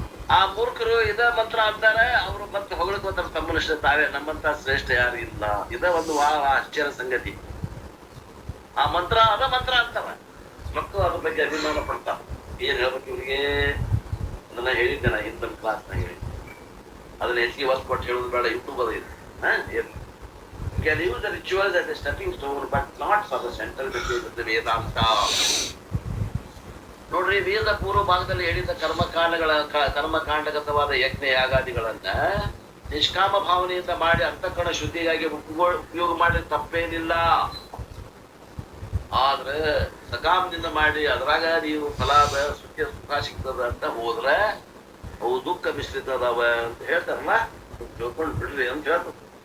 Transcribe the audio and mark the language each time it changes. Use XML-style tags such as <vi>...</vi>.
<kn>ಆ ಮೂರ್ಖರು ಇದ ಮಂತ್ರ ಅಂತಾರೆ. ಅವರು ಮತ್ತೆ ಹೊಗಳಕೋತಾರೆ ತಮ್ಮನಿಷ್ಠ ತಾವೇ, ನಮ್ಮಂತ ಶ್ರೇಷ್ಠ ಯಾರು ಇಲ್ಲ. ಇದ ಒಂದು ಆಶ್ಚರ್ಯ ಸಂಗತಿ. ಆ ಮಂತ್ರ ಅದ ಮಂತ್ರ ಅಂತಾರ ಮತ್ತು ಅದ್ರ ಬಗ್ಗೆ ಅಭಿಮಾನ ಪಡ್ತಾರ. ಏನ್ ಹೇಳ್ಬೇಕು ಇವ್ರಿಗೆ? ಅದನ್ನ ಹೇಳಿದ್ದೆ ನಾ ಹಿಂದಿನ ಕ್ಲಾಸ್ನಾಗ ಹೇಳಿ. ಅದನ್ನ ಹೆಚ್ಚಿಗೆ ಒತ್ತು ಕೊಟ್ಟು ಹೇಳುದು ಬೇಡ, ಯೂಟ್ಯೂಬ್ ಅದ ಇದು.</kn> <en>You can use the rituals as a stepping stone, but not for the central message of the Vedanta.</en> <kn>ನೋಡ್ರಿ, ವೇದ ಪೂರ್ವ ಭಾಗದಲ್ಲಿ ಹೇಳಿದ ಕರ್ಮಕಾಂಡಗತವಾದ ಯಜ್ಞ ಯಾಗಾದಿಗಳನ್ನ ನಿಷ್ಕಾಮ ಭಾವನೆಯಿಂದ ಮಾಡಿ ಅಂತಃಕರಣ ಶುದ್ಧಿಗಾಗಿ ಉಪಯೋಗ ಮಾಡಿ ತಪ್ಪೇನಿಲ್ಲ. ಆದ್ರೆ ಸಕಾಮದಿಂದ ಮಾಡಿ ಅದ್ರಾಗ ನೀವು ಫಲಾದ ಸುಖ ಸಿಗ್ತದ ಅಂತ ಹೋದ್ರೆ ಅವು ದುಃಖ ಮಿಶ್ರಿತ ಅದಾವ ಅಂತ ಹೇಳ್ತಾರಲ್ಲ, ತಿಳ್ಕೊಂಡು ಬಿಡ್ರಿ ಅಂತ ಹೇಳ್ತಾರೆ.</kn>